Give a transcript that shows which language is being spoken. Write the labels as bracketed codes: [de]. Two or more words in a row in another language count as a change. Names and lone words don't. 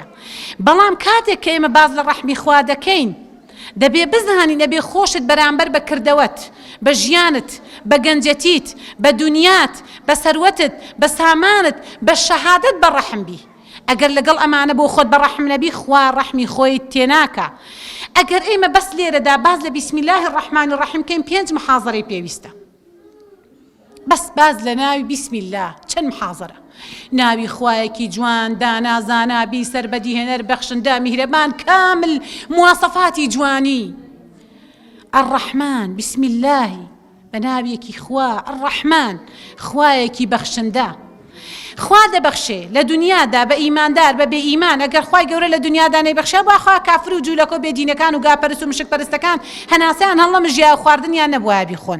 [ckb] بەڵام کاتێک کە ئێمە باز لە ڕەحمی خوا دەکەین، دەبێ بزانی نەبێ خۆشت بەرامبەر بە کردەوەت، بە ژیانت، بە گەنجەتیت، بە دونیات، بە سەروەتت، بە سامانت، بە شەهادت بە ڕەحم بی. ئەگەر لەگەڵ ئەمانە بۆ خۆت بە ڕەحم نەبی، خوا ڕەحمی خۆی تێناکە. ئەگەر ئێمە بەس لێرەدا باز لە [ar] بسم الله الرحمن الرحیم [ckb] کەین 5 محاضەرەی پێویستە. بەس باز لە ناوی [ar] بسم الله [ckb] چەند محاضەرە، ناوی خوایەکی جوان، دانازانا، بی سەربەدیهێنەر، بەخشندا، میهرەبان، کامل مواسەفاتی جوانی. [ar] الرحمن بسم الله [ckb] بە ناویەکی خوا، الرحمن خوایەکی بەخشندا. خوا دەبەخشێ لە دنیادا بە ئیماندار بە بێ ئیمان. ئەگەر خوای گەورە لە دنیادا نەیبەخشێ، با خوا کافر و جوولەکە و بێدینەکان و گاپەرست و مشک پەرستەکان هەناسەیان هەڵە مژیا خواردنیان نەبووە بیخۆن.